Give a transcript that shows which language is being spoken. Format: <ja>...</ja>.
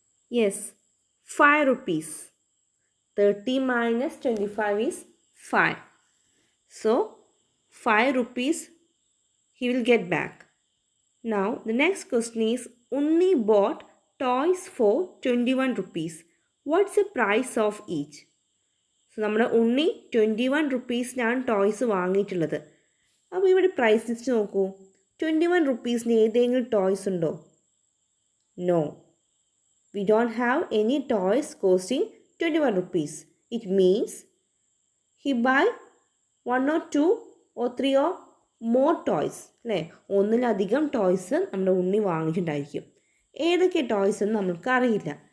<en>Yes, 5 rupees. 30 minus 25 is 5. So 5 rupees he will get back. Now the next question is Unni bought toys for 21 rupees. What's the price of each?</en> <ml>So നമ്മുടെ ഉണ്ണി 21 റുപ്പീസിനാണ് toys വാങ്ങിയിട്ടുള്ളത്. അപ്പോൾ ഇവിടെ price list നോക്കൂ. 21 റുപ്പീസിന് ഏതെങ്കിലും toys ഉണ്ടോ?</ml> <en>No, we don't have any toys costing 21 rupees. It means he buy 1 or 2 or 3 or more toys.</en> <ml>അല്ലേ, ഒന്നിലധികം toys നമ്മുടെ ഉണ്ണി വാങ്ങിയിട്ടുണ്ടായിരിക്കും. ഏതൊക്കെ ടോയ്സ് എന്ന് നമ്മൾക്ക് അറിയില്ല.</ml>